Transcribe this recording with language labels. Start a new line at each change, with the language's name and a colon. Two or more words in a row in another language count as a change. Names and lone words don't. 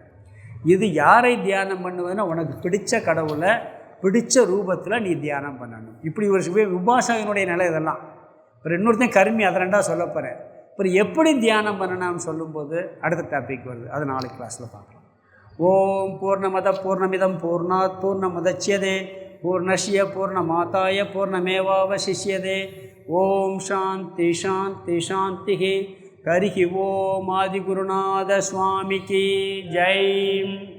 Tamil: இது யாரை தியானம் பண்ணுவதுன்னா உனக்கு பிடிச்ச கடவுளை பிடிச்ச ரூபத்தில் நீ தியானம் பண்ணணும். இப்படி ஒரு உபாசகனுடைய நிலை இதெல்லாம். ஒரு இன்னொருத்தையும் கருமி அதை ரெண்டாக சொல்ல போகிறேன். அப்புறம் எப்படி தியானம் பண்ணணும்னு சொல்லும்போது அடுத்த டாபிக் வருது, அது நாளைக்கு கிளாஸில் பார்க்கலாம்.
Sanskrit: ओम् पूर्णमदः पूर्णमिदम् पूर्णात् पूर्णमुदच्यते पूर्णस्य पूर्णमादाय पूर्णमेवावशिष्यते. ओम् शान्ति शान्ति शान्ति. हरिः ओम्
Tamil: ஆதிகுருநாத சுவாமிக்கு ஜெய்.